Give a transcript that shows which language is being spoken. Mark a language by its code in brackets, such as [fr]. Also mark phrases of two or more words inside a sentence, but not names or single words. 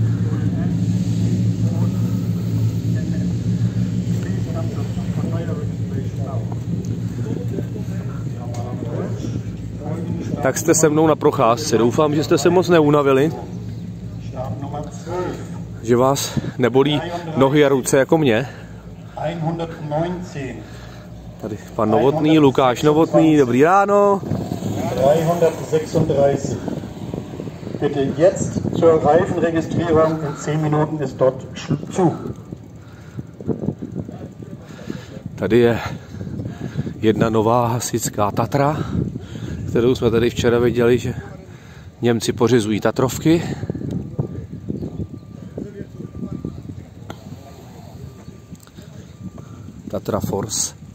[cs] Tak jste se mnou na procházce. Doufám, že jste se moc neunavili. Že vás nebolí nohy a ruce jako mě. Tady pan Novotný, Lukáš Novotný, dobrý ráno. 336. [de] Bitte jetzt zur Reifenregistrierung, in 10 Minuten ist dort zu. [cs] Tady je jedna nová hasičská Tatra, kterou jsme tady včera viděli, že Němci pořizují Tatrovky. Tatra Force.